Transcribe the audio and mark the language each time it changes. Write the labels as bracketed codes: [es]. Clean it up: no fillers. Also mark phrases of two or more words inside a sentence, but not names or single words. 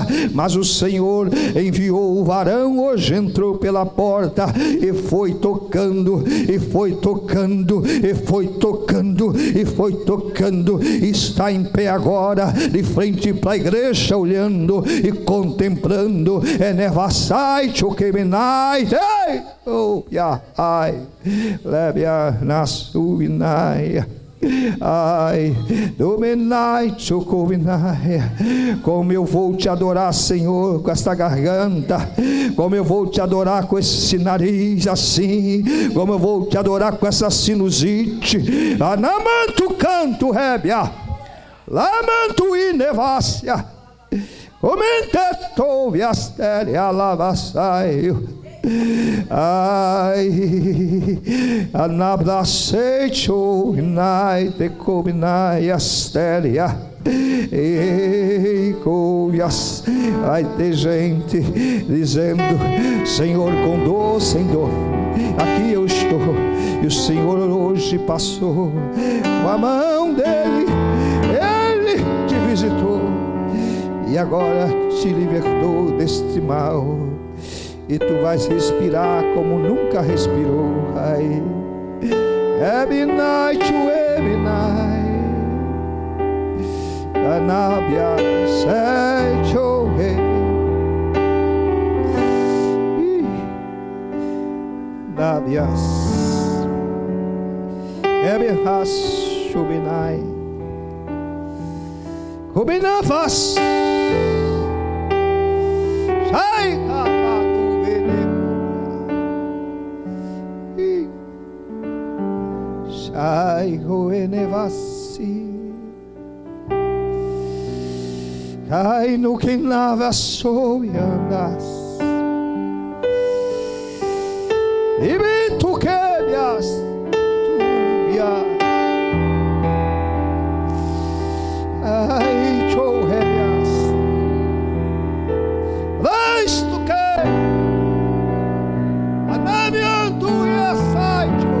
[pt] Mas o Senhor enviou o varão, hoje entrou pela porta e foi tocando, e foi tocando, e foi tocando, e foi tocando. Está em pé agora, de frente para a igreja, olhando e contemplando. É nevassai, choqueminai, oh, ai, lebia nasubinai. Ai, dominai, chocovinai. Como eu vou te adorar, Senhor, com esta garganta. Como eu vou te adorar com esse nariz assim. Como eu vou te adorar com essa sinusite. Anamanto canto rebia, lamanto e nevácia. Comentetou viastéria lavassai. Ai, anabracecho inai te cominai asteria. Vai ter gente dizendo: Senhor, com dor, sem dor, aqui eu estou. E o Senhor hoje passou com a mão dele, ele te visitou e agora te libertou deste mal. E tu vais respirar como nunca respirou. Ai, [en] every night, every night. Anabia secho he Nabias Ebehas Shubinai Kubinafas Shai Kapatu Venebia Shai Hoenevasi Cai no que lava sou e andas e me tu quebias tubia ai chorrebias vais tu que anamiantu e sai